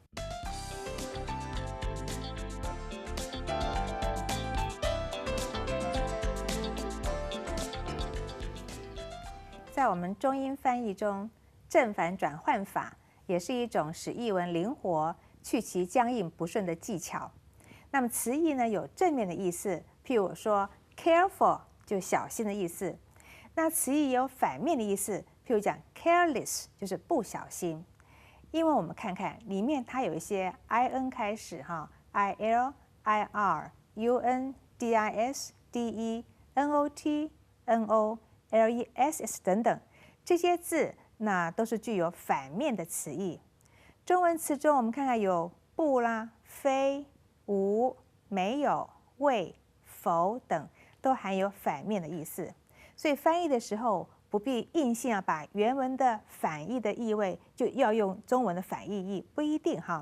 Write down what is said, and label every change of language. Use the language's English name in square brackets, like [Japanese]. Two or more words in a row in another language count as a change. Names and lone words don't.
[Chinese] 在我们中英翻译中，正反转换法也是一种使译文灵活、去其僵硬不顺的技巧。那么词义呢，有正面的意思，譬如我说 careful 就小心的意思。那词义也有反面的意思，譬如讲 careless 就是不小心。因为我们看看里面它有一些 in 开始哈 [English] il ir un dis de not no less [Chinese] 等等这些字，那都是具有反面的词义。中文词中，我们看看有不啦、非、无、没有、未、否等，都含有反面的意思。所以翻译的时候，不必硬性要把原文的反义的意味就要用中文的反义义，不一定哈。